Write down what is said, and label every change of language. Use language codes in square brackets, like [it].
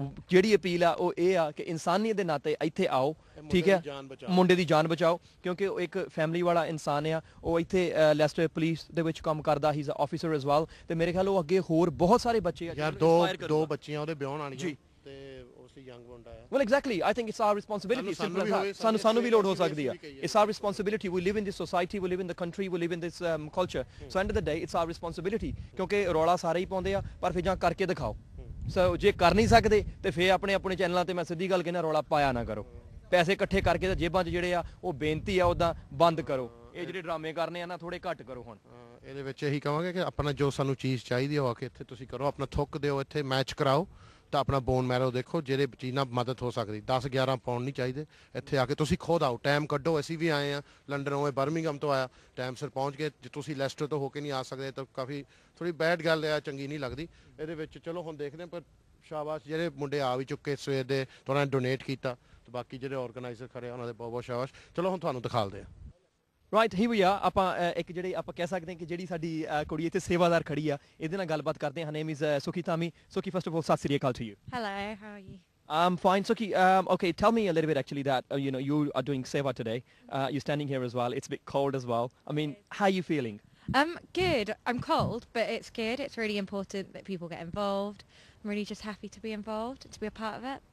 [pa] ਜਿਹੜੀ ਅਪੀਲ ਆ ਉਹ ਇਹ ਆ ਕਿ ਇਨਸਾਨੀਅਤ ਦੇ ਨਾਤੇ ਇੱਥੇ ਆਓ, ਠੀਕ ਹੈ, ਮੁੰਡੇ ਦੀ ਜਾਨ ਬਚਾਓ, ਕਿਉਂਕਿ ਉਹ ਇੱਕ ਫੈਮਿਲੀ ਵਾਲਾ ਇਨਸਾਨ ਆ। ਉਹ ਇੱਥੇ ਲੈਸਟਰ ਪੁਲਿਸ ਦੇ ਵਿੱਚ ਕੰਮ ਕਰਦਾ, [en] he is a officer as well, [pa] ਤੇ ਮੇਰੇ ਖਿਆਲ ਉਹ ਅੱਗੇ ਹੋਰ ਬਹੁਤ ਸਾਰੇ ਬੱਚੇ ਆ ਯਾਰ, ਦੋ ਬੱਚੀਆਂ ਉਹਦੇ ਵਿਆਹਣ ਵਾਲੀਆਂ ਤੇ ਉਸ ਦੀ ਯੰਗ ਮੁੰਡਾ ਆ। [en] Well, exactly. I think it's our responsibility. [pa] ਸਾਨੂੰ ਵੀ ਲੋੜ ਹੋ ਸਕਦੀ ਆ। [en] It's our responsibility. We live in this society, we live in the country, we live in this culture. So end of the day, it's our responsibility. [pa] ਕਿਉਂਕਿ ਰੌਲਾ ਸਾਰੇ ਹੀ ਪਾਉਂਦੇ ਆ, ਪਰ ਫਿਰ ਜਾਂ ਕਰਕੇ ਦਿਖਾਓ। ਸੋ ਜੇ ਕਰ ਨਹੀਂ ਸਕਦੇ ਤੇ ਫਿਰ ਆਪਣੇ ਚੈਨਲਾਂ ਤੇ ਮੈਂ ਸਿੱਧੀ ਗੱਲ ਕਹਿੰਦਾ ਰੌਲਾ ਪਾਇਆ ਨਾ ਕਰੋ। ਪੈਸੇ ਇਕੱਠੇ ਕਰਕੇ ਤਾਂ ਜੇਬਾਂ 'ਚ ਜਿਹੜੇ ਆ ਉਹ ਬੇਨਤੀ ਆ ਉੱਦਾਂ ਬੰਦ ਕਰੋ। ਇਹ ਜਿਹੜੇ ਡਰਾਮੇ ਕਰਨੇ ਆ ਨਾ ਥੋੜੇ ਘੱਟ ਕਰੋ। ਹੁਣ ਇਹਦੇ ਵਿੱਚ ਇਹੀ ਕਹਾਂਗੇ ਕਿ ਆਪਣਾ ਜੋ ਸਾਨੂੰ ਚੀਜ਼ ਚਾਹੀਦੀ ਆ ਕੇ ਇੱਥੇ ਤੁਸੀਂ ਕਰੋ, ਆਪਣਾ ਥੁੱਕ ਦਿਓ, ਇੱਥੇ ਮੈਚ ਕਰਾਓ ਤਾਂ ਆਪਣਾ ਬੋਨ ਮੈਰੋ ਦੇਖੋ ਜਿਹੜੇ ਚੀਜ਼ ਨਾਲ ਮਦਦ ਹੋ ਸਕਦੀ। 10-11 ਪਾਉਂਡ ਨਹੀਂ ਚਾਹੀਦੇ। ਇੱਥੇ ਆ ਕੇ ਤੁਸੀਂ ਖੁਦ ਆਓ, ਟਾਈਮ ਕੱਢੋ। ਅਸੀਂ ਵੀ ਆਏ ਆ ਲੰਡਨ, ਹੋਏ ਬਰਮਿੰਗਮ ਤੋਂ ਆਇਆ, ਟਾਈਮ ਸਿਰ ਪਹੁੰਚ ਕੇ। ਜੇ ਤੁਸੀਂ ਲੈਸਟਰ ਤੋਂ ਹੋ ਕੇ ਨਹੀਂ ਆ ਸਕਦੇ ਤਾਂ ਕਾਫੀ ਥੋੜੀ ਬੈਡ ਗੱਲ ਆ, ਚੰਗੀ ਨਹੀਂ ਲੱਗਦੀ ਇਹਦੇ ਵਿੱਚ। ਚਲੋ ਹੁਣ ਦੇਖਦੇ ਪਰ ਸ਼ਾਬਾਸ਼ ਜਿਹੜੇ ਮੁੰਡੇ ਆ ਵੀ ਚੁੱਕੇ ਸਵੇਰ ਦੇ, ਉਹਨਾਂ ਨੇ ਡੋਨੇਟ ਕੀਤਾ, ਤੇ ਬਾਕੀ ਜਿਹੜੇ ਆਰਗੇਨਾਈਜ਼ਰ ਖੜੇ ਉਹਨਾਂ ਦੇ ਬਹੁਤ ਬਹੁਤ ਸ਼ਾਬਾਸ਼। ਚਲੋ ਹੁਣ ਤੁਹਾਨੂੰ ਦਿਖਾਲਦੇ ਆ। ਰਾਈਟ, ਹੀ ਵੀ ਆ ਆਪਾਂ ਇੱਕ ਜਿਹੜੇ ਆਪਾਂ ਕਹਿ ਸਕਦੇ ਹਾਂ ਕਿ ਜਿਹੜੀ ਸਾਡੀ ਕੁੜੀ ਇੱਥੇ ਸੇਵਾਦਾਰ ਖੜੀ ਆ, ਇਹਦੇ ਨਾਲ ਗੱਲਬਾਤ ਕਰਦੇ ਹਾਂ। [en] name is [pa] ਸੁਖੀ ਧਾਮੀ। [en] Sukhi, first of all [pa] Sat Sri Akal [en] to you. Hello, how are you? I'm fine, Suki. Okay, tell me a little bit actually that you are doing seva today. You're standing here as well. It's a bit cold as well. I mean, how are you feeling? Good. I'm cold, but it's good. It's really important that people get involved. I'm really just happy to be involved, to be a part of it.